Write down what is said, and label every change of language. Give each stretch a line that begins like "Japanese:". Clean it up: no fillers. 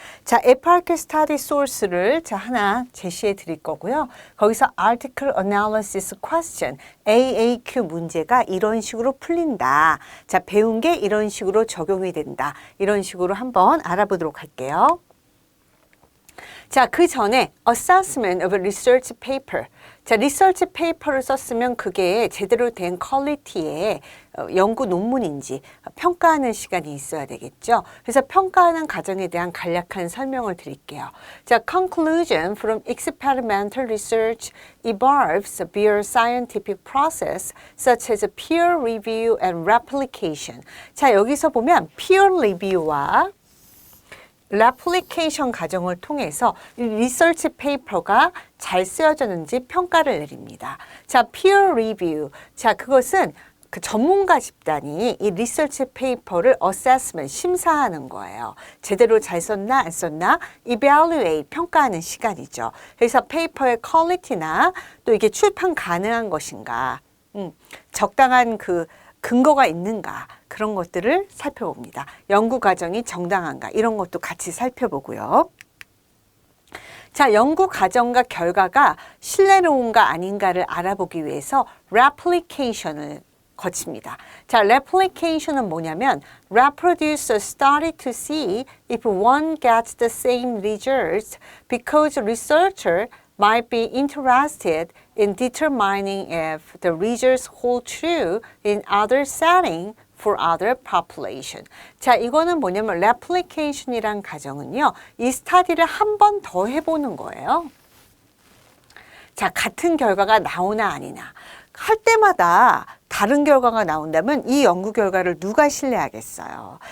Korean: 자, FRQ Study Source를 하나 제시해 드릴 거고요. 거기서 Article Analysis Question AAQ 문제가 이런 식으로 풀린다. 자, 배운 게 이런 식으로 적용이 된다. 이런 식으로 한번 알아보도록 할게요. 자, 그 전에
English: assessment of a research paper.
Korean: 자, 리서치 페이퍼를 썼으면 그게 제대로 된 퀄리티의 연구 논문인지 평가하는 시간이 있어야 되겠죠. 그래서 평가하는 과정에 대한 간략한 설명을 드릴게요.
English: 자, conclusion from experimental research involves via scientific process such as peer review and replication.
Korean: 자, 여기서 보면 peer review와 레플리케이션 과정을 통해서 리서치 페이퍼가 잘 쓰여졌는지 평가를 내립니다. 자, peer review. 자, 그것은 그 전문가 집단이 이 리서치 페이퍼를 assessment, 심사하는 거예요. 제대로 잘 썼나 안 썼나 evaluate, 평가하는 시간이죠. 그래서 페이퍼의 퀄리티나 또 이게 출판 가능한 것인가, 적당한 그 근거가 있는가 그런 것들을 살펴봅니다. 연구 과정이 정당한가 이런 것도 같이 살펴보고요. 자, 연구 과정과 결과가 신뢰로운가 아닌가를 알아보기 위해서 replication을 거칩니다.
English: 자,
Korean: replication은 뭐냐면
English: reproduce a study to see if one gets the same results because researcher might be interested in determining if the results hold true in other setting for other population.
Korean: 자, 이거는 뭐냐면 replication이란 과정은요. 이 스터디를 한 번 더 해보는 거예요. 자, 같은 결과가 나오나 아니나 할 때마다 다른 결과가 나온다면 이 연구 결과를 누가 신뢰하겠어요.